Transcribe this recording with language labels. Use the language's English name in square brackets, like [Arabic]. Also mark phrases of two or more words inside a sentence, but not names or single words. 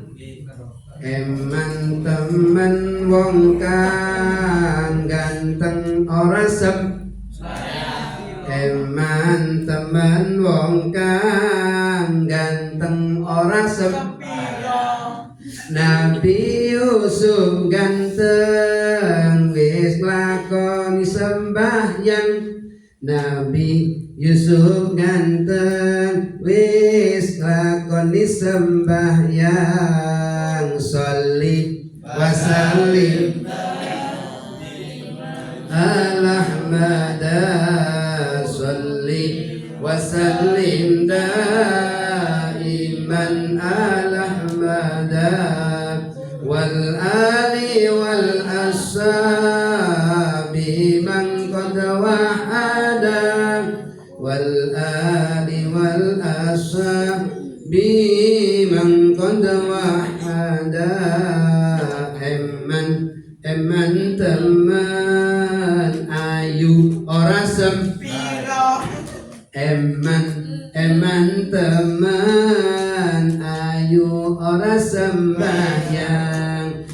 [Javanese] Eman temen wong kang ganteng ora eman temen wong kang ganteng ora Nabi Yusuf ganteng wis lakoni sembahyang. Nabi Yusuf ganteng wis lakoni sembahyang. [Arabic] صل وسلم على أحمد، صل وسلم دائما على أحمد والآل والأصحاب من قد وحد والآل والأصحاب من قد وحد. [Javanese] Eman teman ayu ora sempiro. Eman teman ayu ora sembahyang.